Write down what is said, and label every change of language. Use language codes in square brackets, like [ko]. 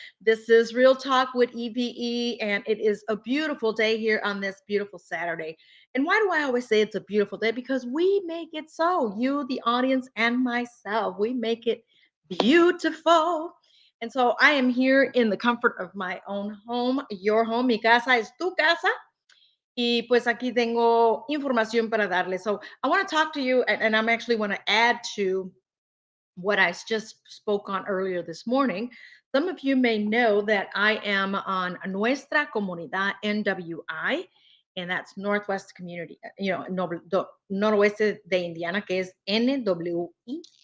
[en] This is Real Talk with E.V.E, and it is a beautiful day here on this beautiful Saturday. And why do I always say it's a beautiful day? Because we make it so. You, the audience, and myself, we make it beautiful. And so I am here in the comfort of my own home, your home. [es] Mi casa es tu casa. Y pues aquí tengo información para darle. [en] So I want to talk to you, and I'm actually want to add to what I just spoke on earlier this morning. Some of you may know that I am on Nuestra Comunidad NWI, and that's Northwest Community, [es] Noroeste de Indiana, que es NWI.